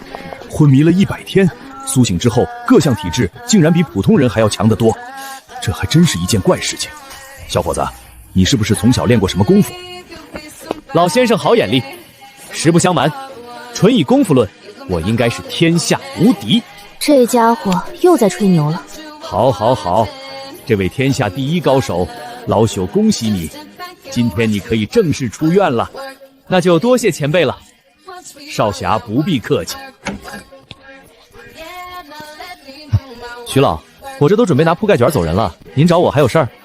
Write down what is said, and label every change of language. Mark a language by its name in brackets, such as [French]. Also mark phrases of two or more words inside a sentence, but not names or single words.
[Chinese] 昏迷了100天，蘇醒之後各項體質竟然比普通人還要強得多，這還真是一件怪事情。小伙子，你是不是從小練過什麼功夫？老先生好眼力，實不相瞞，純以功夫論，我應該是天下無敵。這家伙又在吹牛了。好，好，好，這位天下第一高手，老朽恭喜你，今天你可以正式出院了。那就多謝前輩了。少俠不必客氣。徐老，我這都準備拿鋪蓋卷走人了，您找我還有事兒？